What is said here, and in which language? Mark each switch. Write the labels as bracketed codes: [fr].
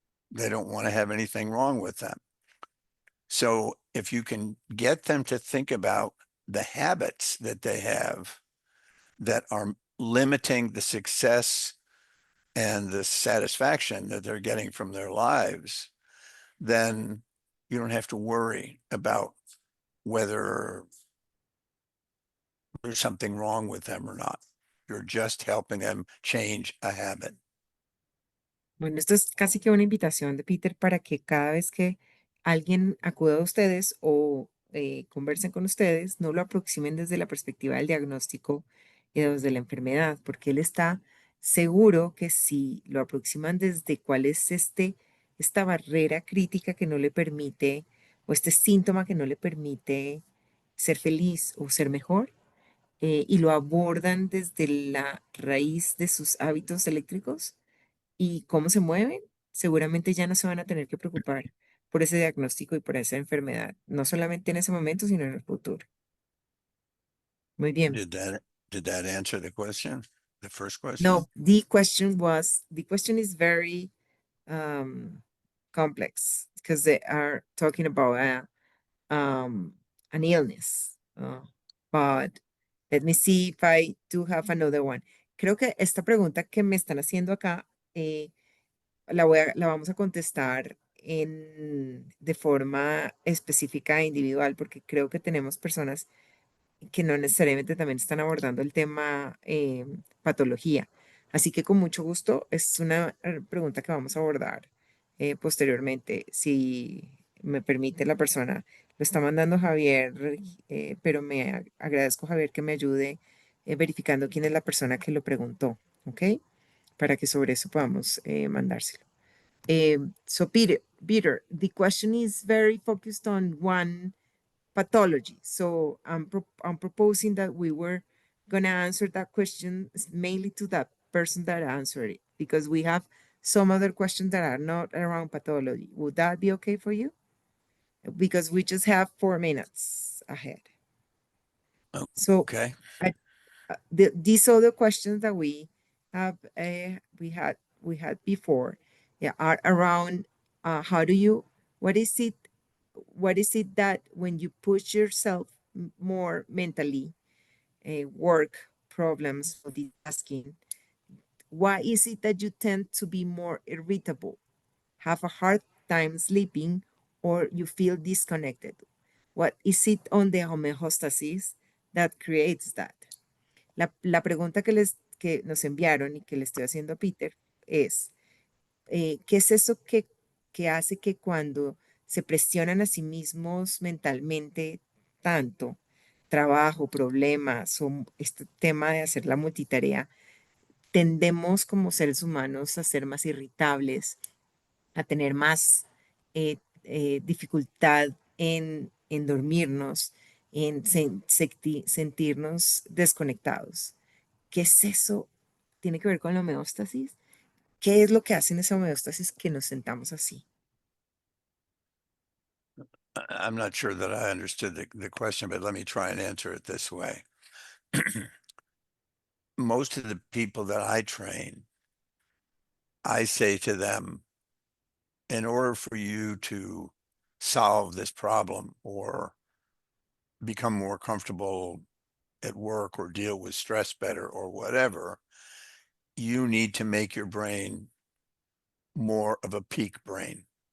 [en] They don't want to have anything wrong with them. So if you can get them to think about the habits that they have that are limiting the success and the satisfaction that they're getting from their lives, then you don't have to worry about whether there's something wrong with them or not. You're just helping them change a habit. [es] Bueno, esto es casi que una invitación de Peter para que cada vez que alguien acuda a ustedes o conversen con ustedes, no lo aproximen desde la perspectiva del diagnóstico y desde la enfermedad, porque él está seguro que si lo aproximan desde cuál es esta barrera crítica que no le permite, o este síntoma que no le permite ser feliz o ser mejor, y lo abordan desde la raíz de sus hábitos eléctricos, y cómo se mueven, seguramente ya no se van a tener que preocupar por ese diagnóstico y por esa enfermedad, no solamente en ese momento, sino en el futuro. Muy bien. [en] Did that did that answer the question? The first question? No, the question is very um, complex because they are talking about an illness. But let me see if I do have another one. [es] Creo que esta pregunta que me están haciendo acá, la vamos a contestar de forma específica e individual, porque creo que tenemos personas que no necesariamente también están abordando el tema patología. Así que con mucho gusto es una pregunta que vamos a abordar posteriormente. Si me permite la persona, lo está mandando Javier, pero agradezco, Javier, que me ayude verificando quién es la persona que lo preguntó, ¿ok? Para que sobre eso podamos mandárselo. [en] So Peter, the question is very focused on one pathology. So I'm proposing that we were gonna answer that question mainly to that person that answered it, because we have some other questions that are not around pathology. Would that be okay for you? Because we just have 4 minutes ahead. Oh, So okay. I, these other questions that have we had before, yeah, are around how do you what is it that when you push yourself more mentally, work problems, multitasking, why is it that you tend to be more irritable, have a hard time sleeping, or you feel disconnected? What is it on the homeostasis that creates that? [es] La pregunta que nos enviaron y que le estoy haciendo a Peter es, ¿qué es eso que hace que cuando se presionan a sí mismos mentalmente tanto, trabajo, problemas o este tema de hacer la multitarea, tendemos como seres humanos a ser más irritables, a tener más dificultad en dormirnos, en sentirnos desconectados? ¿Qué es eso? ¿Tiene que ver con la homeostasis? ¿Qué es lo que hace en esa homeostasis que nos sentamos así? [en] I'm not sure that I understood the question, but let me try and answer it this way. Most of the people that I train, I say to them, in order for you to solve this problem or become more comfortable at work or deal with stress better or whatever, you need to make your brain more of a peak brain.